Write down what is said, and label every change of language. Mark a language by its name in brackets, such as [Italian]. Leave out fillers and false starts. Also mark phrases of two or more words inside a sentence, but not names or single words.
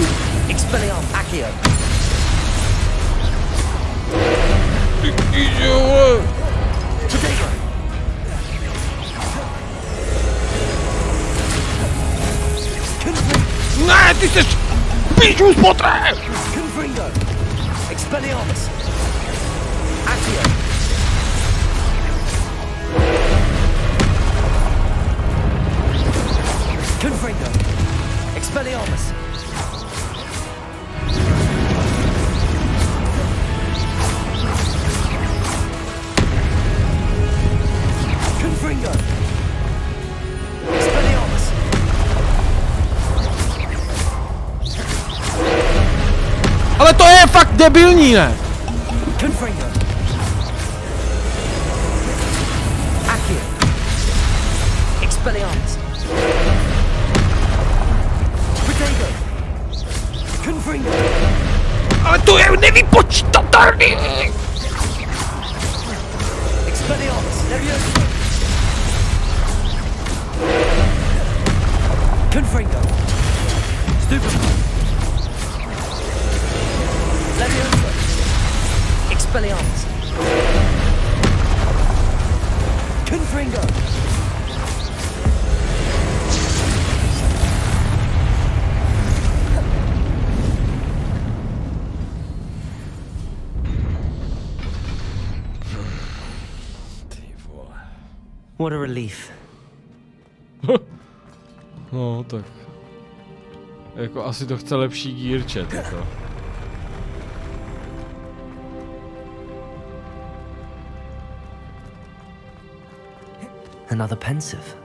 [Czech] Expelliarmus. Akio. Ne, ty jsi píču spotré! Confringo. Expelliarmus. Akio. Confringo. Expelliarmus. Confringo. Expelliarmus. Ale to je fakt debilní, ne? Confringo. Akio. Expelliarmus. Protego. Confringo. Ale to je nevypočítatelný! Expelliarmus. Leviosa. Confringo. Stupefy. Leviosa. Expelliarmus. Confringo. [English] What a relief. [Czech] No, tak. Jako asi to chce lepší [English] gear chat, [Czech] jako. [English] Another pensive.